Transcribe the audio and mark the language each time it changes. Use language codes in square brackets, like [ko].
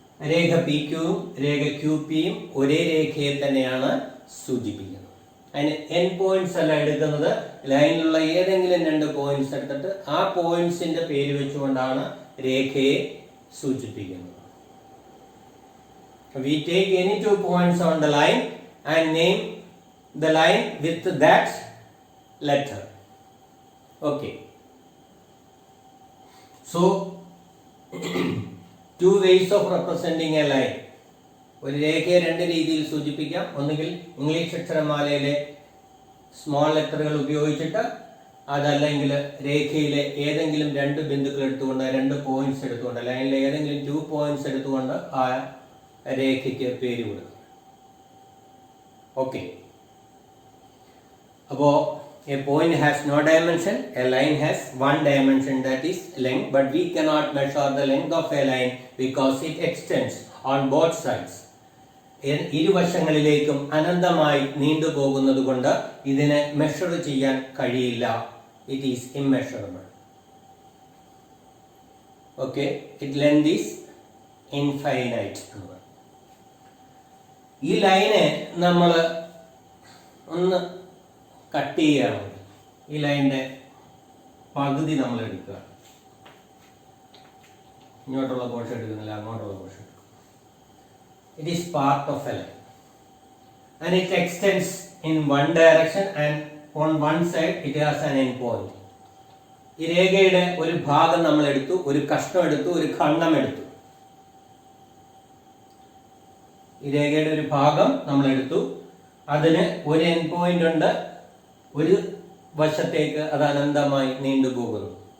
[ml] രേഖ P ക്യൂവും രേഖ Q പിയും ഒരേ രേഖയെ തന്നെയാണ് സൂചിപ്പിക്കുന്നത്. അതിന് എൻ പോയിന്റ്സ് അല്ല എടുക്കുന്നത്, ലൈനിലുള്ള ഏതെങ്കിലും 2 പോയിന്റ്സ് എടുത്തിട്ട് ആ പോയിന്റ്സിന്റെ പേര് വെച്ചുകൊണ്ടാണ് രേഖയെ സൂചിപ്പിക്കുന്നത്. [en] We take any 2 points on the line and name the line with that letter. Okay. So, 2 ways of representing a line. [ml] ഒരു രേഖയെ 2 രീതിയിൽ സൂചിപ്പിക്കാം. ഒന്നുകിൽ ഇംഗ്ലീഷ് അക്ഷരമാലയിലെ സ്മോൾ ലെറ്ററുകൾ ഉപയോഗിച്ചിട്ട്, അതല്ലെങ്കിൽ രേഖയിലെ ഏതെങ്കിലും 2 ബിന്ദുക്കൾ എടുത്തുകൊണ്ട്, 2 പോയിന്റ്സ് എടുത്തുകൊണ്ട്, ലൈനിലെ ഏതെങ്കിലും 2 പോയിന്റ്സ് എടുത്തുകൊണ്ട് ആ രേഖയ്ക്ക് പേര് കൊടുക്കും. ഓക്കെ. [en] അപ്പോൾ a point has no dimension, a line has one dimension, that is length, but we cannot measure the length of a line because it extends on both sides. [ml] ഇരുവശങ്ങളിലേക്കും അനന്തമായി നീണ്ടുപോകുന്നത് കൊണ്ട് ഇതിനെ മെഷർ ചെയ്യാൻ കഴിയില്ല. [en] It is immeasurable. Okay. It length is infinite. [ml] ഈ ലൈനെ നമ്മൾ ഒന്ന് cut ചെയ്യുകയാണെങ്കിൽ ഈ ലൈനിന്റെ പകുതി നമ്മൾ എടുക്കുക. ഇങ്ങോട്ടുള്ള പോർഷൻ എടുക്കുന്നില്ല, അങ്ങോട്ടുള്ള പോർഷൻ എടുക്കും. [en] It is part of a line and it extends in one direction and on one side it has an end point. [ml] ഈ രേഖയുടെ ഒരു ഭാഗം നമ്മൾ എടുത്തു, ഒരു കഷ്ണം എടുത്തു, ഒരു ഖണ്ഡം എടുത്തു. ഈ രേഖയുടെ ഒരു ഭാഗം നമ്മൾ എടുത്തു, അതിന് ഒരു എൻഡ് പോയിന്റ് ഉണ്ട്, ഒരു വശത്തേക്ക് അത് അനന്തമായി നീണ്ടുപോകുന്നു.